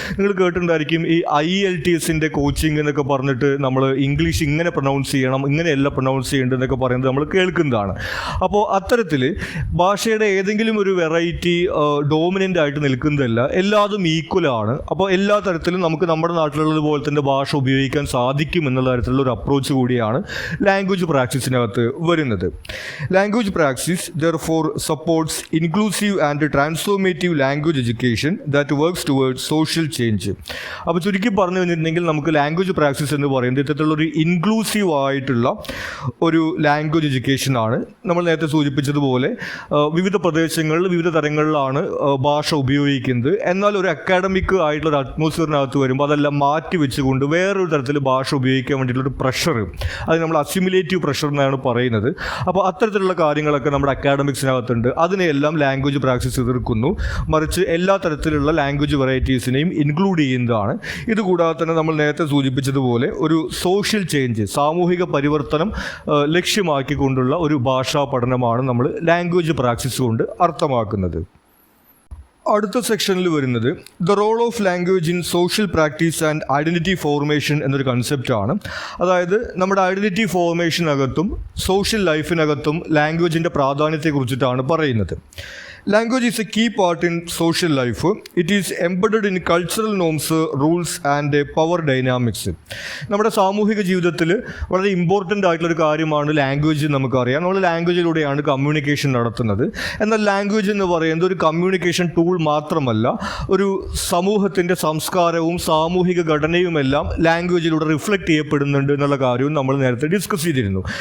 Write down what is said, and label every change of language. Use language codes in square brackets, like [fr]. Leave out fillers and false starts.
[ml] നിങ്ങൾ കേട്ടിട്ടുണ്ടായിരിക്കും ഈ IELTSൻ്റെ കോച്ചിങ് എന്നൊക്കെ പറഞ്ഞിട്ട് നമ്മൾ ഇംഗ്ലീഷ് ഇങ്ങനെ പ്രൊനൗൺസ് ചെയ്യണം, ഇങ്ങനെയല്ല പ്രൊനൗൺസ് ചെയ്യേണ്ടതെന്നൊക്കെ പറയുന്നത് നമ്മൾ കേൾക്കുന്നതാണ്. അപ്പോൾ അത്തരത്തിൽ ഭാഷയുടെ ഏതെങ്കിലും ഒരു വെറൈറ്റി ഡോമിനൻ്റ് ആയിട്ട് നിൽക്കുന്നതല്ല, എല്ലാതും ഈക്വലാണ്. അപ്പോൾ എല്ലാ തരത്തിലും നമുക്ക് നമ്മുടെ നാട്ടിലുള്ളതുപോലെ തന്നെ ഭാഷ ഉപയോഗിക്കാൻ സാധിക്കും എന്നുള്ള തരത്തിലുള്ള ഒരു അപ്രോച്ച് കൂടിയാണ് ലാംഗ്വേജ് പ്രാക്ടീസിനകത്ത് വരുന്നത്. [en] Language practice therefore supports inclusive and transformative language education that works towards social change. [ml] അപ്പോൾ ചുരുക്കി പറഞ്ഞു കഴിഞ്ഞിട്ടുണ്ടെങ്കിൽ നമുക്ക് ലാംഗ്വേജ് പ്രാക്ടീസ് എന്ന് പറയുന്നത് ഇത്തരത്തിലുള്ളൊരു ഇൻക്ലൂസീവ് ആയിട്ടുള്ള ഒരു ലാംഗ്വേജ് എഡ്യൂക്കേഷനാണ്. നമ്മൾ നേരത്തെ സൂചിപ്പിച്ചതുപോലെ വിവിധ പ്രദേശങ്ങളിൽ വിവിധ തരങ്ങളിലാണ് ഭാഷ ഉപയോഗിക്കുന്നത്. എന്നാൽ ഒരു അക്കാഡമിക് ആയിട്ടുള്ള ഒരു അറ്റ്മോസ്ഫിയറിനകത്ത് വരുമ്പോൾ അതെല്ലാം മാറ്റി വെച്ചുകൊണ്ട് വേറൊരു തരത്തിൽ ഭാഷ ഉപയോഗിക്കാൻ വേണ്ടിയിട്ടുള്ളൊരു പ്രഷർ, അത് നമ്മൾ അസിമുലേറ്റീവ് പ്രഷർ എന്നാണ് പറയുന്നത്. അപ്പോൾ അപ്പോൾ അത്തരത്തിലുള്ള കാര്യങ്ങളൊക്കെ നമ്മുടെ അക്കാഡമിക്സിനകത്തുണ്ട്. അതിനെയെല്ലാം ലാംഗ്വേജ് പ്രാക്ടീസ് എതിർക്കുന്നു, മറിച്ച് എല്ലാ തരത്തിലുള്ള ലാംഗ്വേജ് വെറൈറ്റീസിനെയും ഇൻക്ലൂഡ് ചെയ്യുന്നതാണ്. ഇതുകൂടാതെ തന്നെ നമ്മൾ നേരത്തെ സൂചിപ്പിച്ചതുപോലെ ഒരു സോഷ്യൽ ചേഞ്ച്, സാമൂഹിക പരിവർത്തനം ലക്ഷ്യമാക്കിക്കൊണ്ടുള്ള ഒരു ഭാഷാ പഠനമാണ് നമ്മൾ ലാംഗ്വേജ് പ്രാക്ടീസ് കൊണ്ട് അർത്ഥമാക്കുന്നത്. അടുത്ത സെക്ഷനിൽ വരുന്നത് [en] the role of language in social practice and identity formation [ml] എന്നൊരു കൺസെപ്റ്റാണ്. അതായത് നമ്മുടെ ഐഡൻറ്റിറ്റി ഫോർമേഷനകത്തും സോഷ്യൽ ലൈഫിനകത്തും ലാംഗ്വേജിൻ്റെ പ്രാധാന്യത്തെക്കുറിച്ചിട്ടാണ് പറയുന്നത്. [en] Language is a key part in social life. It is embedded in cultural norms, rules and power dynamics. [ml] നമ്മുടെ സാമൂഹിക ജീവിതത്തിൽ വളരെ ഇമ്പോർട്ടൻ്റ് ആയിട്ടുള്ളൊരു കാര്യമാണ് ലാംഗ്വേജ്. നമുക്കറിയാം, നമ്മൾ ലാംഗ്വേജിലൂടെയാണ് കമ്മ്യൂണിക്കേഷൻ നടത്തുന്നത്. എന്നാൽ ലാംഗ്വേജ് എന്ന് പറയുന്നത് ഒരു കമ്മ്യൂണിക്കേഷൻ ടൂൾ മാത്രമല്ല, ഒരു സമൂഹത്തിൻ്റെ സംസ്കാരവും സാമൂഹിക ഘടനയുമെല്ലാം ലാംഗ്വേജിലൂടെ റിഫ്ലക്റ്റ് ചെയ്യപ്പെടുന്നുണ്ട് എന്നുള്ള കാര്യവും നമ്മൾ നേരത്തെ ഡിസ്കസ് ചെയ്തിരുന്നു.